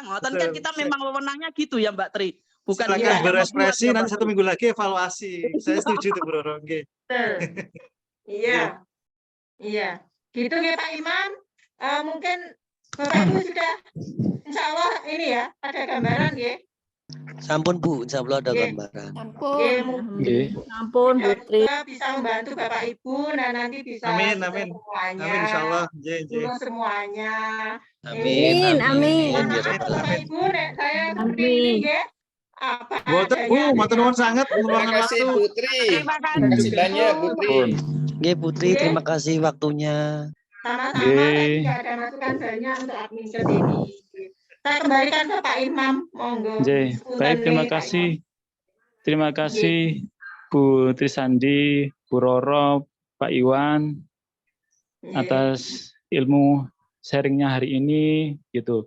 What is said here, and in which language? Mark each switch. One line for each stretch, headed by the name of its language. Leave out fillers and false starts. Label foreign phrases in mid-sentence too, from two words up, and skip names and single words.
Indonesian: Ngoten kan kita memang wewenangnya gitu ya, Mbak Tri. Bukan silakan berekspresi, nanti 1 minggu lagi evaluasi. Saya setuju tuh, Bu Roro. Iya. Iya. Gitu nggih, Pak Imam. Mungkin Bapak Ibu sudah
Arabic: insya Allah
Indonesian: ini ya, ada gambaran nggih. Sampun, Bu,
Arabic: insya Allah
Indonesian: ada gambaran. Ampun, Bu Tri. Bisa membantu Bapak Ibu, nah nanti bisa amin. semuanya.
Arabic: Amin, insya Allah.
Indonesian: Semuanya. Amin. Bapak Ibu, saya seperti ini nggih.
Javanese: Matur nuwun sangat
Indonesian: Terima kasih, Putri. Terima kasih banyak, Putri. Nggih, Putri, terima kasih waktunya. Sama-sama, tadi ada masukan banyak untuk admin ini. Saya kembalikan ke Pak Imam, monggo. Baik, terima kasih. Terima kasih Bu Trisandi, Bu Roro, Pak Iwan atas ilmu sharingnya hari ini gitu.